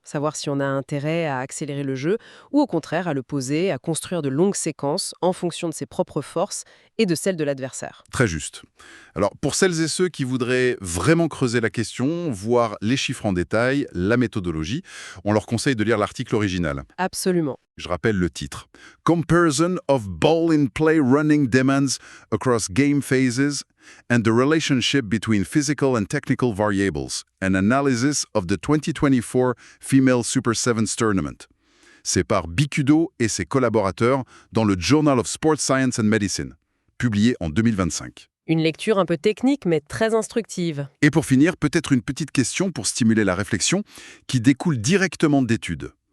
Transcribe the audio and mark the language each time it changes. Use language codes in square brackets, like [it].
[fr] Savoir si on a intérêt à accélérer le jeu ou au contraire à le poser, à construire de longues séquences en fonction de ses propres forces et de celles de l'adversaire. Très juste. Alors, pour celles et ceux qui voudraient vraiment creuser la question, voir les chiffres en détail, la méthodologie, on leur conseille de lire l'article original. Absolument. Je rappelle le titre. [en] Comparison of ball-in-play running demands across game phases and the relationship between physical and technical variables. An analysis of the 2024 Female Super Sevens Tournament. [fr] C'est par Bikudo et ses collaborateurs dans le Journal of Sports Science and Medicine, publié en 2025. Une lecture un peu technique mais très instructive. Et pour finir, peut-être une petite question pour stimuler la réflexion qui découle directement d'études.